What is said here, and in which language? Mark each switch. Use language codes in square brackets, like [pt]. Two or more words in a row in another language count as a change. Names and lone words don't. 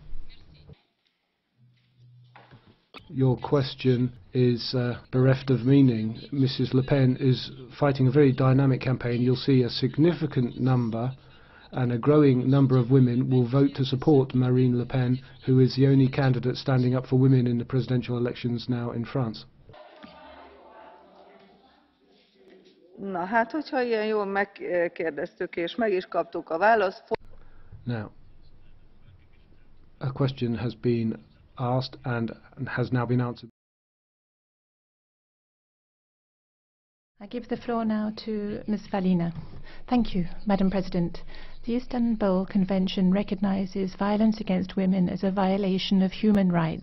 [en] Your question is bereft of meaning. Mrs. Le Pen is fighting a very dynamic campaign. You'll see a significant number and a growing number of women will vote to support Marine Le Pen, who is the only candidate standing up for women in the presidential elections now in France. [hu] Na hát, hogyha ilyen jól megkérdeztük és meg is kaptuk a választ. [en] Now, a question has been asked and has now been answered. I give the floor now to Ms. Vallina. Thank you, Madam President. The Istanbul Convention recognizes violence against women as a violation of human rights.